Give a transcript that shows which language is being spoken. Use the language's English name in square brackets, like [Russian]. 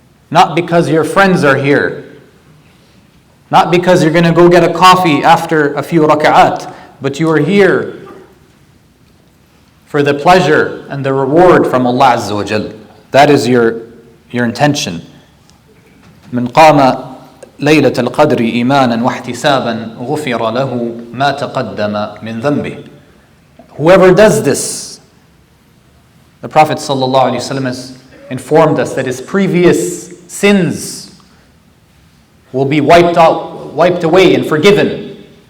[English] Not because your friends are here, not because you're going to go get a coffee after a few raka'at, but you are here for the pleasure and the reward from Allah Azza wa Jal. That is your intention. [Arabic] من قام ليلة القدر إيمانا واحتسابا غفر له ما تقدم من ذنبه. [English] Whoever does this, the Prophet ﷺ has informed us that his previous sins will be wiped away and forgiven.